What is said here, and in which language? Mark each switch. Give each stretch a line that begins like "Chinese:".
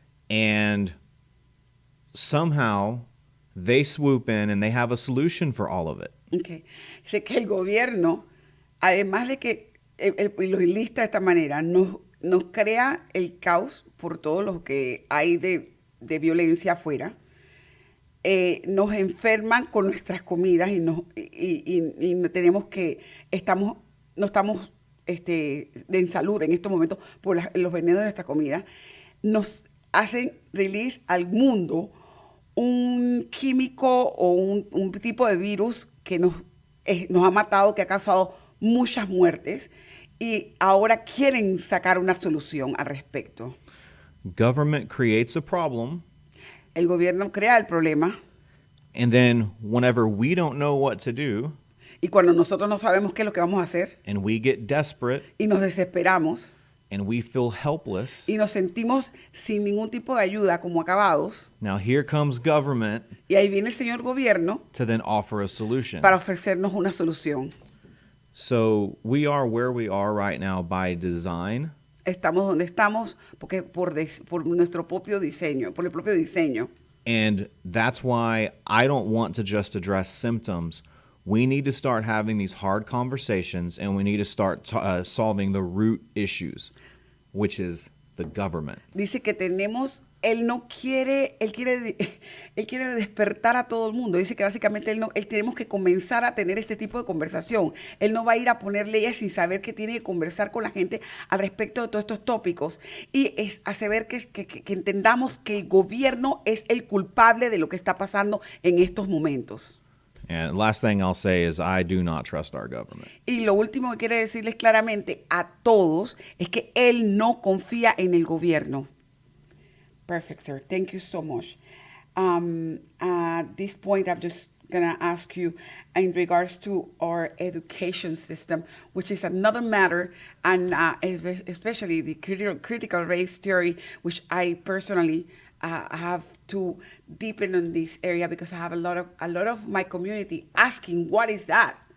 English: And somehow they swoop in and they have a solution for all of it. Okay.
Spanish: Dice que el gobierno, además de que lo enlista de esta manera, nos crea el caos por todo lo que hay de violencia afuera, nos enferman con nuestras comidas y tenemos que no estamos en salud en estos momentos por los venenos de nuestra comida. Nos hacen release al mundo un químico o un tipo de virus que nos ha matado, que ha causado muchas muertes, y ahora quieren sacar una solución al respecto.
English: Government creates a problem.
Spanish: El gobierno crea el problema.
English: And then whenever we don't know what to do,
Spanish: y cuando nosotros no sabemos qué es lo que vamos a hacer,
English: and we get desperate,
Spanish: y nos desesperamos,
English: and we feel helpless,
Spanish: y nos sentimos sin ningún tipo de ayuda, como acabados,
English: now here comes government,
Spanish: y ahí viene el señor gobierno,
English: to then offer a solution.
Spanish: Para ofrecernos una solución.
English: So we are where we are right now by design.
Spanish: Estamos donde estamos porque por nuestro propio diseño, por el propio diseño.
English: And that's why I don't want to just address symptoms. We need to start having these hard conversations, and we need to start solving the root issues, which is the government.
Spanish: Dice que él quiere despertar a todo el mundo. Dice que básicamente él tenemos que comenzar a tener este tipo de conversación. Él no va a ir a poner leyes sin saber que tiene que conversar con la gente al respecto de todos estos tópicos. Y es hacer ver que entendamos que el gobierno es el culpable de lo que está pasando en estos momentos.
English: And last thing I'll say is I do not trust our government.
Spanish: Y lo último que quiere decirles claramente a todos es que él no confía en el gobierno.
English: Perfect, sir. Thank you so much. At this point, I'm just going to ask you in regards to our education system, which is another matter, and especially the critical race theory, which I personally have to deepen in this area because I have a lot of my community asking, what is that?